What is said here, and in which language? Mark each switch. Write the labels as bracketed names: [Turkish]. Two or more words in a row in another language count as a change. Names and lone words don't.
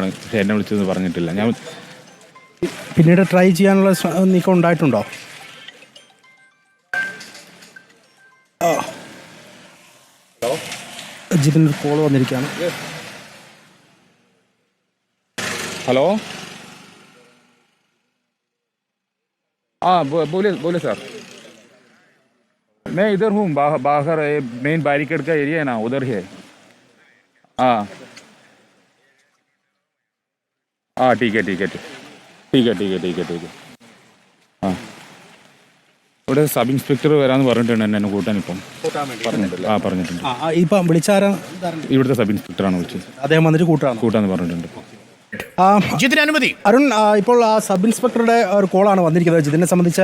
[Malayalam] പക്ഷേ എന്നെ വിളിച്ചത് പറഞ്ഞിട്ടില്ല. ഞാൻ പിന്നീട് ട്രൈ ചെയ്യാനുള്ള നീക്കം ഉണ്ടായിട്ടുണ്ടോ? ജിതിൻ ഒരു കോൾ വന്നിരിക്കുകയാണ്. ഹലോ, [Hindi] हाँ बोले सर. मैं इधर हूँ, बाहर [English] main barricade [Hindi] का एरिया है ना, उधर है. हाँ हाँ, ठीक है. हाँ, [Malayalam] ഇവിടെ സബ് ഇൻസ്പെക്ടർ വരാമെന്ന് പറഞ്ഞിട്ടുണ്ട്. എന്നെ കൂട്ടാൻ ഇപ്പം പറഞ്ഞിട്ടുണ്ട്. ഇപ്പം വിളിച്ചാരാ? ഇവിടുത്തെ സബ് ഇൻസ്പെക്ടറാണ് വിളിച്ചത്. അദ്ദേഹം വന്നിട്ട് കൂട്ടാന്ന് പറഞ്ഞിട്ടുണ്ട്. ജിതിന് അനുമതി. അരുൺ, ഇപ്പോൾ ആ സബ് ഇൻസ്പെക്ടറുടെ ഒരു കോളാണ് വന്നിരിക്കുന്നത് ജിതിനെ സംബന്ധിച്ച്.